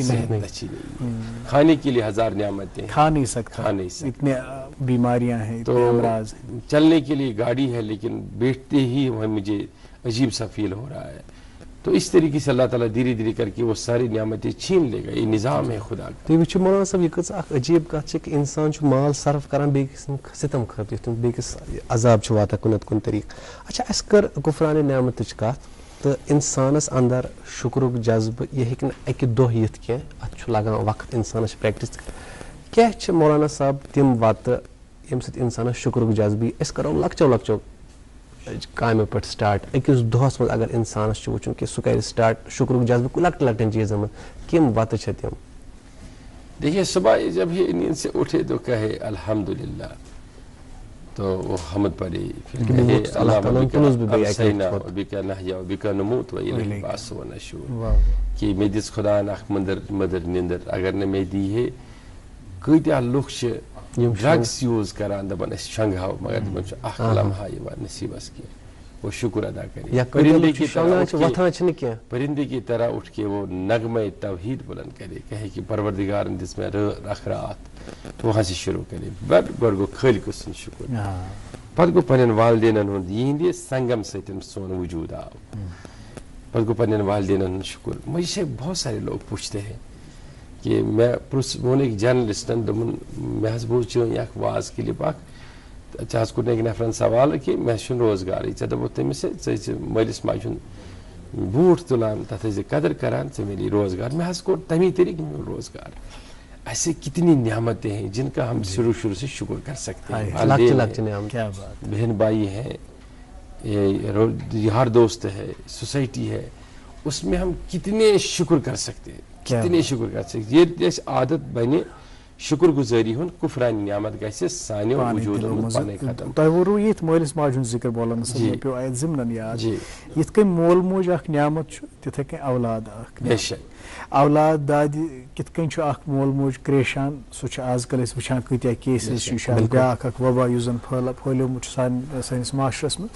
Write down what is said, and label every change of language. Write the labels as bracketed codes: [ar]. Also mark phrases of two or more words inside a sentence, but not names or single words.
[ur] نہیں، کھانے کے لیے ہزار نعمتیں، کھا نہیں سکتا، اتنے بیماریاں ہیں، اتنے امراض ہیں، چلنے کے لیے گاڑی ہے لیکن بیٹھتے ہی مجھے عجیب سا فیل ہو رہا ہے۔ تو اس طریقے سے اللہ تعالیٰ دھیرے دھیرے کر کے وہ ساری نعمتیں چھین لے گا، یہ نظام ہے خدا کا۔ تو یہ مولانا صاحب یہ [ks] اخ عجیب کت کہ انسان مال صرف کران بیکس ستم خاطر بیکس عذاب واتان کُنت کُن طریقہ۔ اچھا اس کر کفران نعمتٕچ کتھ تو انسانس اندر شکرک جذبہ یہ ہیٚکہِ نہٕ اکہ دۄہ یِتھ کینٛہہ، اتھ چھُ لگان وقت انسانس پریکٹس کیٛاہ چھِ مولانا صاحب تِم وتہٕ ییٚمہِ سۭتۍ انسانس شکرک جذبہ یی؟ أسۍ کرو لۄکچو لۄکچو کامو پٮ۪ٹھ سٹارٹ، أکِس دۄہس منٛز اگر انسانس چھُ وٕچھُن کہِ سُہ کرِ سٹارٹ شکرک جذبہ لۄکٹٮ۪ن لۄکٹٮ۪ن چیٖزن منٛز، کِم وتہٕ چھِ تِم؟ [ur] دیکھیے صبح جب یہ نیند سے اٹھے تو کہے الحمدللہ، تو وہ حمد پڑھے، پھر کہے [ar] اللہُ بِکَ نَحْیَا وَبِکَ نَمُوتُ وَإِلَیْکَ الْبَعْثُ وَالنُّشُورُ، [ks] کہ مےٚ دِژ خۄدایَن اکھ مٔدٕر نیندٕر، اگر نہٕ مےٚ دی ہے کۭتیاہ لُکھ چھِ ڈرگس یوز کران دپان أسۍ شنٛگہو مگر تِمن چھُ اکھ لمحہ یِوان نصیبس کینٛہہ، [ur] وہ شکر ادا کرے، پرندے کی طرح اٹھ کے وہ نغمہ توحید بلند کرے، کہے کہ پروردگار نے [ks] دِژ مےٚ اکھ رات، [ur] تو وہاں سے شروع کرے، [ks] گۄڈٕ گوٚو خٲلقہٕ سُنٛد شکر، پتہٕ گوٚو پننٮ۪ن والدینن ہُنٛد، یِہنٛدِ سنگم سۭتۍ سون وجود آو، پتہٕ گوٚو پننٮ۪ن والدینن ہُنٛد شکر۔ [ur] مجھ سے بہت سارے لوگ پوچھتے ہیں کہ میں [ks] ووٚن أکۍ جرنلسٹن دوٚپُن مےٚ حظ بوٗز چٲنۍ اکھ واز کلپ اکھ، ژےٚ حظ کوٚر أکۍ نفرن سوال کہ مےٚ چھُنہٕ روزگارٕے، ژےٚ دوٚپُتھ تٔمِس ہے ژٕ ٲسۍ مٲلِس ماجہِ ہُنٛد بوٗٹھ تُلان تتھ ٲسۍ زِ قدر کران، ژےٚ میلی روزگار۔ مےٚ حظ کوٚر تمی طریقہٕ میول روزگار۔ [ur] ایسے کتنی نعمتیں ہیں جن کا ہم شروع سے شکر کر سکتے ہیں، بہن بھائی ہیں، یار دوست ہے، سوسائٹی ہے، اس میں ہم کتنے شکر کر سکتے ہیں، کتنے شکر کر سکتے ہیں۔ یہ عادت بنے [ks] شکر گزاری ہن کفرانی نعمت گژھِ سانیو وجوٗدن منٛز پانے ختم۔ تۄہہِ ووٚروٕ ییٚتھۍ مٲلِس ماجہِ ہُنٛد ذِکر بولن مےٚ پیوٚو اتہِ ضِمنن یاد، یِتھ کٔنۍ مول موج اکھ نعمت چھُ تِتھے کٔنۍ اولاد اکھ نعمت۔ اولاد دادِ کِتھ کٔنۍ چھُ اکھ مول موج کریشان، سُہ چھُ آز کل أسۍ وٕچھان کۭتیاہ کیسز چھِ، یہِ چھُ بیٛاکھ اکھ وبا یُس زن پھٲلیومُت چھُ سٲنِس معاشرس منٛز۔